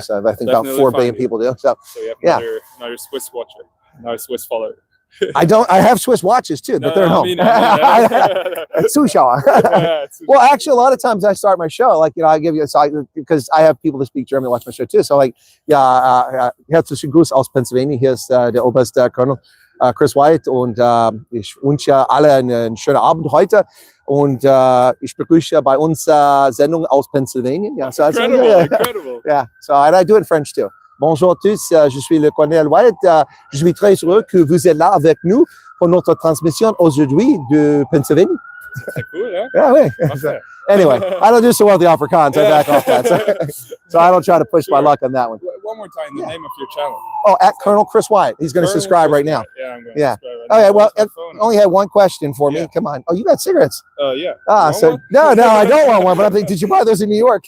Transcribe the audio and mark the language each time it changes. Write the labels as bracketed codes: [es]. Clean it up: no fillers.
[en] So I think about 4 billion people do. So you have another Swiss watcher, another Swiss follower. I have Swiss watches too, but they're at home. Zuschauer. Well, actually, a lot of times I start my show like I give you because I have people that speak German watch my show too. So like [de] herzlichen Gruß aus Pennsylvania. Hier ist der Oberste Colonel Chris Wyatt und ich wünsche alle einen schönen Abend heute. Und ich begrüße bei uns Sendung aus Pennsylvania. [en] Yeah, so incredible. Yeah, so I do it in French too. [fr] Bonjour à tous, je suis le colonel Wyatt. Je suis très heureux que vous êtes là avec nous pour notre transmission aujourd'hui de Pennsylvanie. C'est cool, yeah? [en] Yeah, oui. Anyway, I don't do so well with the Afrikaans. I back off that. So I don't try to push my luck on that one. One more time, the name of your channel. Oh, at Colonel Chris Wyatt. He's going to subscribe right now. Yeah, I'm going to subscribe right now. Okay, well, only had one question for me. Come on. Oh, you got cigarettes? Yeah. So no, I don't want one. But I'm thinking, did you buy those in New York?